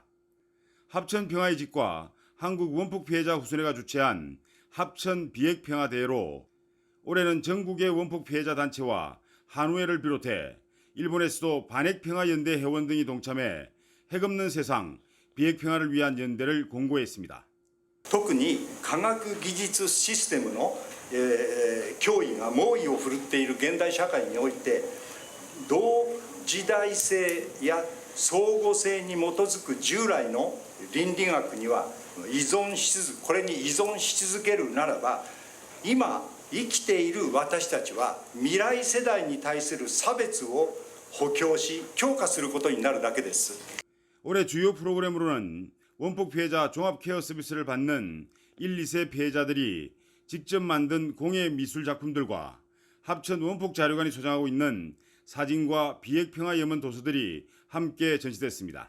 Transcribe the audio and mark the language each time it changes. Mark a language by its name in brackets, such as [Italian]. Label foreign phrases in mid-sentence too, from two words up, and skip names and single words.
[Korean] 합천 평화의 집과 한국 원폭 피해자 후손회가 주최한 합천 비핵 평화 대회로 올해는 전국의 원폭 피해자 단체와 한우회를 비롯해 일본에서도 반핵 평화 연대 회원 등이 동참해 핵 없는 세상 비핵 평화를 위한 연대를 공고했습니다. [Japanese] 特に科学技術システムの、脅威が猛威を振るっている現代社会において同時代性や相互性に基づく従来の倫理学にはこれに依存し続けるならば今生きている私たちは未来世代に対する差別を補強し強化することになるだけです。 [Korean] 올해 주요 프로그램으로는 원폭 피해자 종합 케어 서비스를 받는 1, 2세 피해자들이 직접 만든 공예 미술 작품들과 합천 원폭 자료관이 소장하고 있는 사진과 비핵 평화 염원 도서들이 함께 전시됐습니다.